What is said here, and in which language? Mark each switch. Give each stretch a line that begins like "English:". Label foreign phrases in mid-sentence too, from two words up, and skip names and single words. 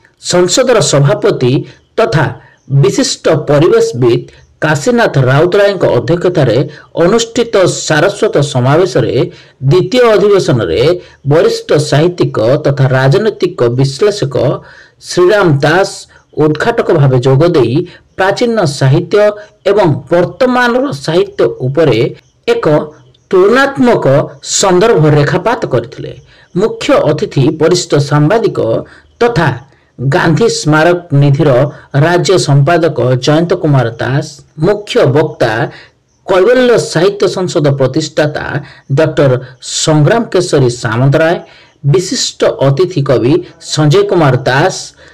Odia: ସଂସଦର ସଭାପତି ତଥା ବିଶିଷ୍ଟ ପରିବେଶବିତ୍ କାଶୀନାଥ ରାଉତରାୟ ଅଧ୍ୟକ୍ଷତାର ଅନୁଷ୍ଠିତ ସାରସ୍ୱତ ସମାବେଶ ଦ୍ୱିତୀୟ ଅଧିବେଶନ ରେ ବରିଷ୍ଠ ସାହିତ୍ୟିକ ତଥା ରାଜନୈତିକ ବିଶ୍ଳେଷକ ଶ୍ରୀରାମ ଦାସ ଉଦ୍‌ଘାଟକ ଭାବ ଯୋଗଦେ ପ୍ରାଚୀନ ସାହିତ୍ୟ ଏବଂ ବର୍ତ୍ତମାନ ସାହିତ୍ୟ ଉପରେ ଏକ ତୁଳନାତ୍ମକ ସନ୍ଦର୍ଭ ରେଖାପାତ କରିଥିଲେ। ମୁଖ୍ୟ ଅତିଥି ବରିଷ୍ଠ ସାମ୍ବାଦିକ ତଥା ଗାନ୍ଧୀ ସ୍ମାରକ ନିଧିର ରାଜ୍ୟ ସମ୍ପାଦକ ଜୟନ୍ତ କୁମାର ଦାସ, ମୁଖ୍ୟ ବକ୍ତା କୈବଲ୍ୟ ସାହିତ୍ୟ ସଂସଦ ପ୍ରତିଷ୍ଠାତା ଡକ୍ଟର ସଂଗ୍ରାମ କେଶରୀ ସାମନ୍ତରାୟ, ବିଶିଷ୍ଟ ଅତିଥି କବି ସଞ୍ଜୟ କୁମାର ଦାସ,